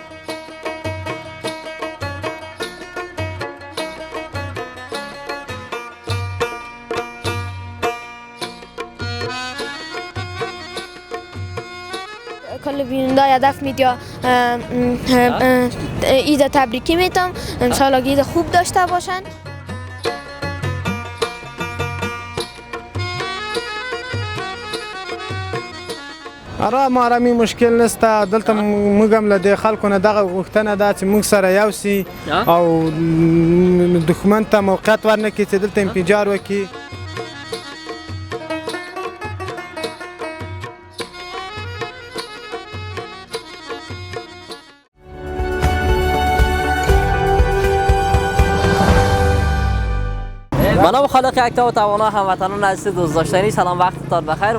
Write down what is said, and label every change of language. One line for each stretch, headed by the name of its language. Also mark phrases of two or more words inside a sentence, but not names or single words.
Persian: کل بیننده هدف میدیا عید تبریکی میتم انشالله عید خوب داشته باشن. آره ما را می مشکل نیست
Pashto: دلته موږ له خلکو نه دغه غوښتنه ده چې موږ سره یو سي او دښمن ته موقعیت ورنکړي چې دلته انفجار وکړي.
Persian: منم خالق اکتا و توانا هموطنان عزیز دوست داشتنی، سلام وقتتان بخیر.